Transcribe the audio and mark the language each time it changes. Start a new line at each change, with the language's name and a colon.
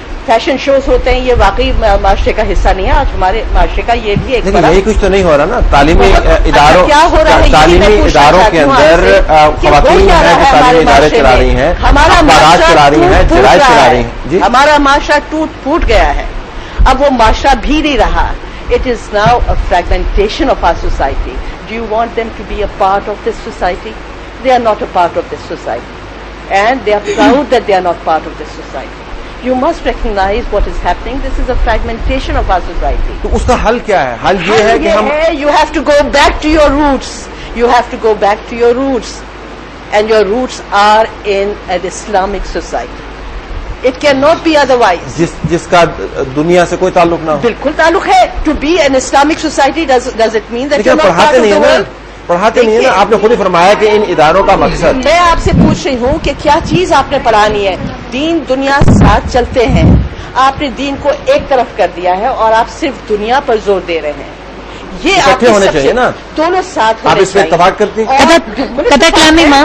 Urdu: Fashion shows ہوتے ہیں، یہ واقعی معاشرے کا حصہ نہیں ہے. آج ہمارے معاشرے کا یہ بھی ایک یہی کچھ تو نہیں ہو رہا نا تعلیمی اداروں کیا ہو رہا ہے؟ تعلیمی اداروں کے اندر خواتین ہیں جو تعلیمی ادارے چلا رہی ہیں، اخبارات چلا رہی ہیں، جرائد چلا رہی ہیں. ہمارا معاشرہ ٹوٹ پھوٹ گیا ہے. اب وہ معاشرہ بھی نہیں رہا.
English: It is now a fragmentation of our society. Do you want them to be a part of this society? They are not a part of this society. And they are proud that they are not part of this society. You must recognize what is happening. This is a fragmentation of our society.
Urdu: تو اس کا حل کیا ہے؟ حل یہ ہے کہ ہم
English: You have to go back to your roots. You have to go back to your roots. And your roots are in an Islamic society. It cannot be otherwise.
Urdu: جس کا دنیا سے کوئی تعلق نہ ہو. بالکل تعلق ہے.
English: To be an Islamic society does it mean that you're not part of the world?
Urdu: پڑھاتے نہیں ہے نا. آپ نے خود ہی فرمایا کہ ان اداروں کا مقصد. میں آپ سے پوچھ رہی ہوں کہ کیا چیز آپ نے پڑھانی ہے؟ دین دنیا ساتھ چلتے ہیں. آپ نے دین کو ایک طرف کر دیا ہے اور آپ صرف دنیا پر زور دے رہے ہیں. یہ اکٹھے ہونے چاہیے نا، دونوں ساتھ آپ اس پہ اتفاق کرتی ہیں؟